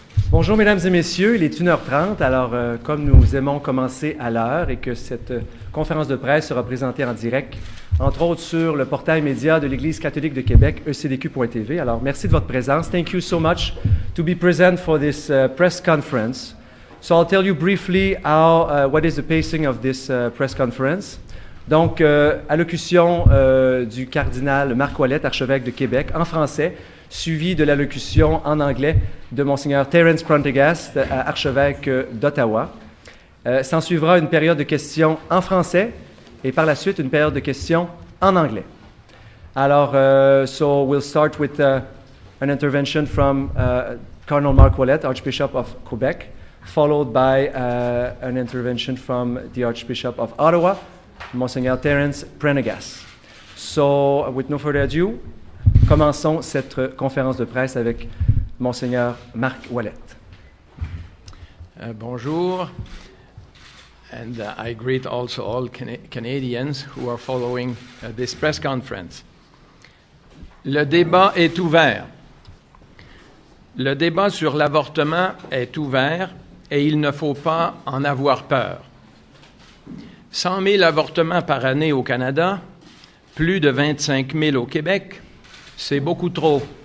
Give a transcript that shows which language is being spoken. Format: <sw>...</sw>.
<fr>Bonjour mesdames et messieurs, il est 1h30, alors comme nous aimons commencer à l'heure et que cette conférence de presse sera présentée en direct, entre autres sur le portail média de l'Église catholique de Québec, ecdq.tv. Alors merci de votre présence.</fr> <en>Thank you so much to be present for this press conference. So I'll tell you briefly what is the pacing of this press conference.</en> <fr>Donc, allocution du cardinal Marc Ouellet, archevêque de Québec, en français, suivi de l'allocution en anglais de Monseigneur Terence Prendergast, archevêque d'Ottawa. S'en suivra une période de questions en français et par la suite une période de questions en anglais.</fr> <en>Alors, so we'll start with an intervention from Cardinal Marc Ouellet, Archbishop of Quebec, followed by an intervention from the Archbishop of Ottawa, Monseigneur Terence Prendergast. So, with no further ado,</en> <fr>commençons cette conférence de presse avec Monseigneur Marc Ouellet.</fr> <en>Bonjour, and I greet also all Canadians who are following this press conference.</en> <fr>Le débat est ouvert. Le débat sur l'avortement est ouvert et il ne faut pas en avoir peur. 100 000 avortements par année au Canada, plus de 25 000 au Québec, c'est beaucoup trop.</fr>